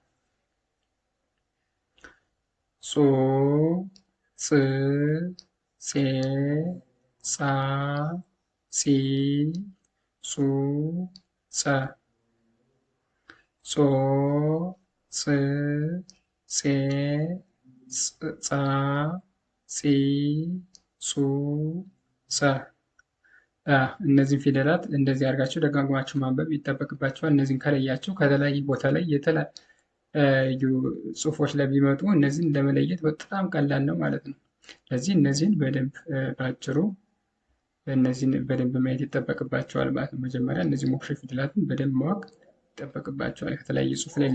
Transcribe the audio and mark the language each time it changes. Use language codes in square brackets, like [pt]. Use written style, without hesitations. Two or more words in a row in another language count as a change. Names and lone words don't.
[am] ጾ ጽ ጼ ጻ ጺ ጹ ጸ ጾ ጽ ጼ ጻ ጺ ጹ ጸ እነዚህን ፊደላት እንደዚህ አድርጋችሁ ደጋግማችሁ ማንበብ ይጠበቅባቸዋል። እነዚህን ከለያችሁ ከተለያየ ቦታ ላይ የተለያዩ ጽሁፎች ላይ ቢመጡ እነዚህን ለመለየት በጣም ቀላል ነው ማለት ነው። ስለዚህ እነዚህን በደንብ ባጭሩ እነዚህን በደንብ ማየት ይጠበቅባቸዋል ማለት ነው። መጀመሪያ እነዚህ ሞክሼ ፊደላትን በደንብ ማወቅ ይጠበቅባቸዋል። ከተለያየ ጽሁፍ ላይ